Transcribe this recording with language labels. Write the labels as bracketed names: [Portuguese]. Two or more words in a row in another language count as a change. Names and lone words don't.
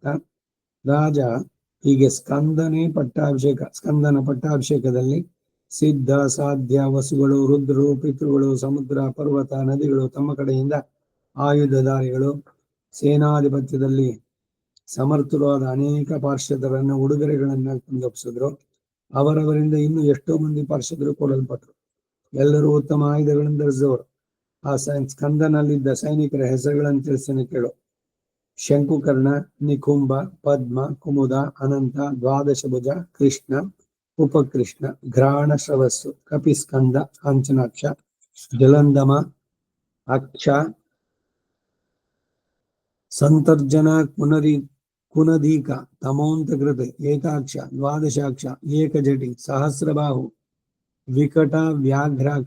[Kannada] ರಾಜ ಹೀಗೆ ಸ್ಕಂದನ ಪಟ್ಟಾಭಿಷೇಕದಲ್ಲಿ ಸಿದ್ಧ, ಸಾಧ್ಯ, ವಸುಗಳು, ರುದ್ರರು, ಪಿತೃಗಳು, ಸಮುದ್ರ, ಪರ್ವತ, ನದಿಗಳು ತಮ್ಮ ಕಡೆಯಿಂದ ಆಯುಧಧಾರಿಗಳು, ಸೇನಾಧಿಪತ್ಯದಲ್ಲಿ ಸಮರ್ಥರಾದ ಅನೇಕ ಪಾರ್ಷದರನ್ನು ಉಡುಗೊರೆಗಳನ್ನ ತಂದೊಪ್ಪಿಸಿದ್ರು. ಅವರವರಿಂದ ಇನ್ನೂ ಎಷ್ಟೋ ಮಂದಿ ಪಾರ್ಷದರು ಕೊಡಲ್ಪಟ್ರು. ಎಲ್ಲರೂ ಉತ್ತಮ ಆಯುಧಗಳನ್ನು ಧರಿಸಿದವರು. ಆ ಸ್ಕಂದನಲ್ಲಿದ್ದ ಸೈನಿಕರ ಹೆಸರುಗಳನ್ನು ತಿಳಿಸ್ತೇನೆ ಕೇಳು. ಶಂಕುಕರ್ಣ, ನಿಕುಂಭ, ಪದ್ಮ, ಕುಮುದ, ಅನಂತ, ದ್ವಾದಶಭುಜ, ಕೃಷ್ಣ, ಉಪಕೃಷ್ಣ, ಘ್ರಾಣ, ಶ್ರವಸ್ಸು, ಕಪಿಸ್ಕಂದ, ಕಾಂಚನಾಕ್ಷ, ಜಲಂಧಮ, ಅಕ್ಷ, ಸಂತರ್ಜನ, ಕುನದೀಕ, ತಮೋಂತಕೃತ, ಏಕಾಕ್ಷ, ದ್ವಾದಶಾಕ್ಷ, ಏಕಜಟಿ, ಸಹಸ್ರಬಾಹು, ವಿಕಟ, ವ್ಯಾಘ್ರಾಕ್ಷ,